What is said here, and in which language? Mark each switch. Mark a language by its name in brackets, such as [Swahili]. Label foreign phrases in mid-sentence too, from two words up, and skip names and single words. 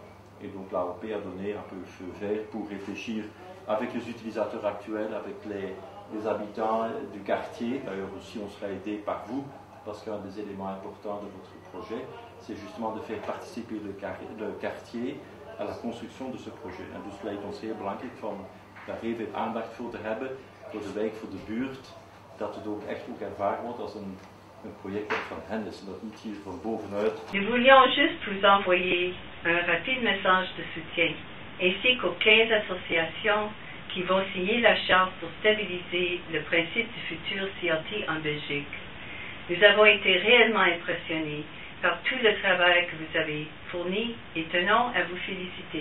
[French] Et donc l'AOP a donné un peu le feu vert pour réfléchir avec les utilisateurs actuels, avec les habitants du quartier. D'ailleurs aussi on sera aidé par vous, parce qu'un des éléments importants de votre projet, c'est justement de faire participer le quartier à la construction de ce projet. [Dutch] En dus lijkt ons heel belangrijk van daar heel veel aandacht voor te hebben, voor de wijk, voor de buurt, dat het ook echt ervaren wordt als een project van hen, dus dat niet hier van bovenuit. [French] Nous voulions juste vous envoyer un rapide message de soutien, ainsi qu'aux 15 associations qui vont signer la charte pour stabiliser le principe du futur CRT en Belgique. Nous avons été réellement impressionnés par tout le travail que vous avez fourni et tenons à vous féliciter.